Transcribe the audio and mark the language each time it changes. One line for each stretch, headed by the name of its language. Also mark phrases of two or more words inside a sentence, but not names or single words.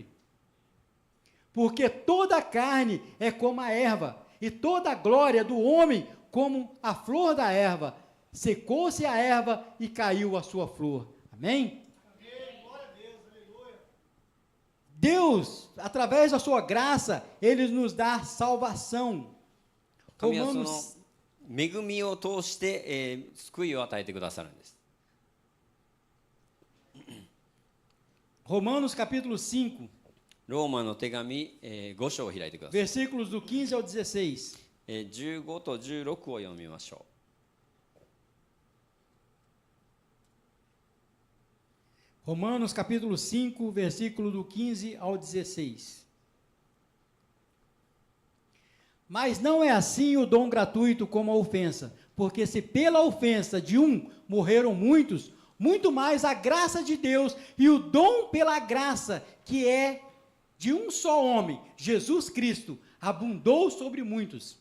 Portuguese: Porque toda a carne é como a erva, e toda a glória do homem como a flor da erva. Secou-se a erva e caiu a sua flor. Amém? Amém. Glória a Deus, aleluia. Deus, através da sua graça, Ele nos dá salvação.
Japanese: 神はその Romanos, 恵みを通して、救いを与えてくださるんです。
Portuguese: Romanos capítulo 5,
Japanese: ローマの手紙、5章を開いてください。
Portuguese: versículos do 15 ao 16.
Japanese: 15 と16を読みましょ
Portuguese: Romanos capítulo 5, versículo do 15 ao 16. Mas não é assim o dom gratuito como a ofensa, porque se pela ofensa de um morreram muitos, muito mais a graça de Deus e o dom pela graça, que é de um só homem, Jesus Cristo, abundou sobre muitos.